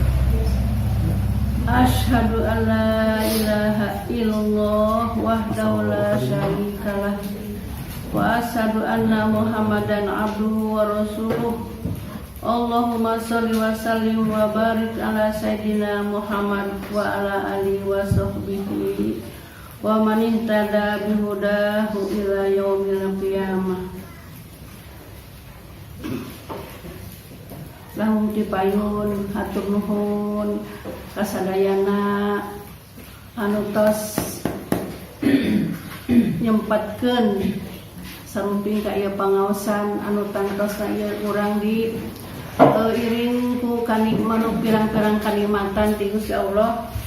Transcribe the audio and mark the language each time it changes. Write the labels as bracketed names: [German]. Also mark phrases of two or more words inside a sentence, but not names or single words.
[Arabic] أشهد أن لا إله إلا الله وحده لا شريك له وأشهد أن محمدا عبده ورسوله. اللهم صل وسلم وبارك على سيدنا محمد وعلى آله وصحبه ومن اهتدى بهداه إلى يوم القيامة. [Sundanese] Lahum dipayun hatur nuhun kasadayana anu tos nyempatkeun sarumping ka ieu pangaosan anu tangtos ka ieu urang di iring ku kanikmanu pirang-pirang kanikmatan ti Gusti Allah.